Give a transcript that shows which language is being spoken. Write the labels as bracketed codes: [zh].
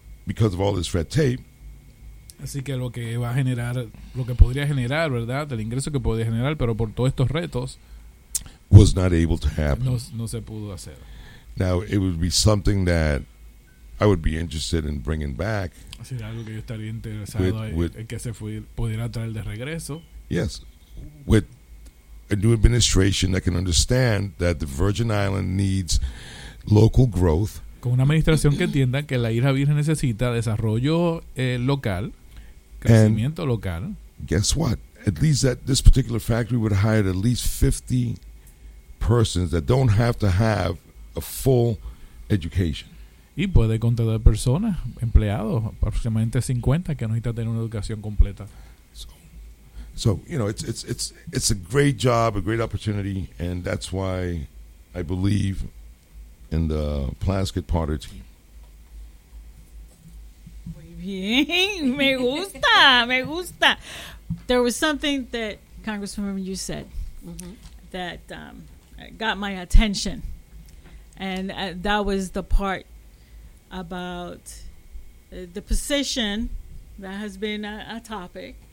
[en] because of all this red tape. [es] Así que lo que va a generar, lo que podría generar, ¿verdad? El ingreso que podría generar, pero por todos estos retos, [en] was not able to happen. [es] No se pudo hacer. [en] Now, it would be something that I would be interested in bringing back. [es] Sería algo que yo estaría interesado en que se pudiera traer de regreso. [en] Yes, with a new administration that can understand that the Virgin Island needs local growth. [es] Con una administración que entienda que la Isla Virgen necesita desarrollo local, crecimiento [en] and local. Guess what? At least at this particular factory would hire at least 50 persons that don't have to have a full education. [es] Y puede contratar personas, empleados, aproximadamente 50 que necesitan tener una educación completa. [en] So, you know, it's a great job, a great opportunity, and that's why I believe in the Plaskett Potter team. [es] Muy bien, me gusta, me gusta. [en] There was something that Congresswoman you said that got my attention, and that was the part about the position that has been a topic.